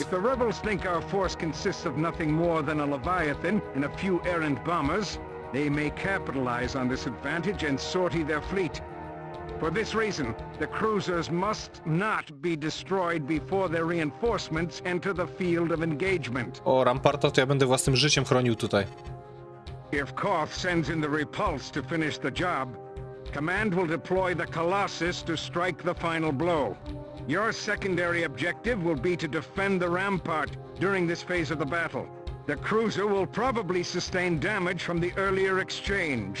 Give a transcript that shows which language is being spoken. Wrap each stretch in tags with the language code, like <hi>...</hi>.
<en>If the rebels think our force consists of nothing more than a Leviathan and a few errant bombers, they may capitalize on this advantage and sortie their fleet. For this reason, the cruisers must not be destroyed before their reinforcements enter the field of engagement.</en> <pl>O, Ramparta to ja będę własnym życiem chronił tutaj.</pl> <en>If Koth sends in the repulse to finish the job, Command will deploy the Colossus to strike the final blow. Your secondary objective will be to defend the Rampart during this phase of the battle. The cruiser will probably sustain damage from the earlier exchange.</en>